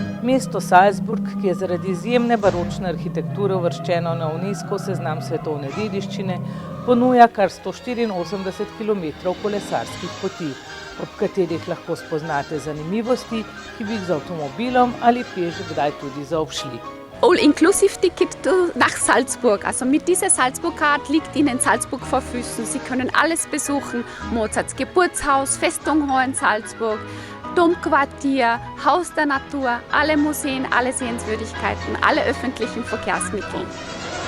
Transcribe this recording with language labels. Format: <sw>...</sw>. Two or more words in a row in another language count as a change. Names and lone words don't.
<sl>Mesto Salzburg, ki je zaradi izjemne baročne arhitekture uvrščeno na UNESCO seznam svetovne dediščine, ponuja kar 184 km kolesarskih poti, ob katerih lahko spoznate zanimivosti, ki bi jih z avtomobilom ali peš kdaj tudi zaobšli.</sl> <de>All-Inclusive-Ticket nach Salzburg. Also mit dieser Salzburg-Card liegt Ihnen Salzburg vor Füßen. Sie können alles besuchen. Mozarts Geburtshaus, Festung Hohensalzburg, Domquartier, Haus der Natur, alle Museen, alle Sehenswürdigkeiten, alle öffentlichen Verkehrsmittel.</de>